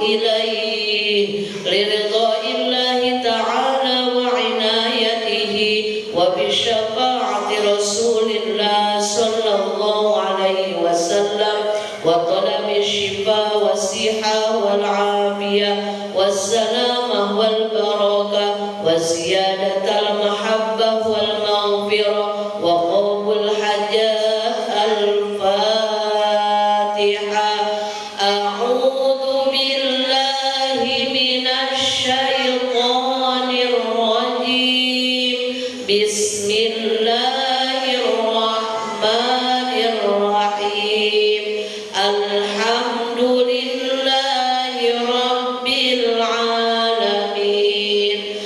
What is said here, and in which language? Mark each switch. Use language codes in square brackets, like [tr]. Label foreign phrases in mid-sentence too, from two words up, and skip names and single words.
[ar] إليه لرضا الله تعالى وعنايته وبشفاعة رسول الله صلى الله عليه وسلم وطلب الشفاء والصحة والعافية والسلامة والبركة وزيادة المحبة والمغفرة وقبول الحاجات الفاتحة. أعوذ بالله من الشيطان الرجيم. بسم الله الرحمن الرحيم. الحمد لله رب العالمين.